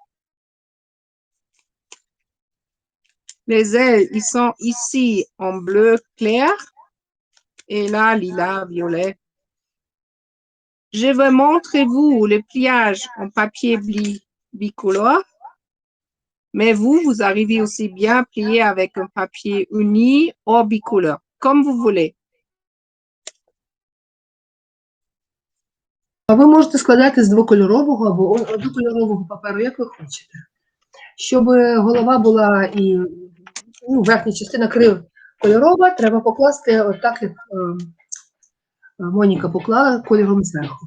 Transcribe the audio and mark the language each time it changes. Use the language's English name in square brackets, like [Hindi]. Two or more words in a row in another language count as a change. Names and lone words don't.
[French] Les ailes, ils sont ici en bleu clair et là, lilas, violet. Je vais montrer vous le pliage en papier bicolore, mais vous arrivez aussi bien à plier avec un papier uni ou bicolore, comme vous voulez. [Ukrainian] А ви можете складати з двокольорового або однокольорового паперу, як ви хочете. Щоб голова була і верхня частина кольорова, треба покласти отак, як Моніка поклала кольором зверху.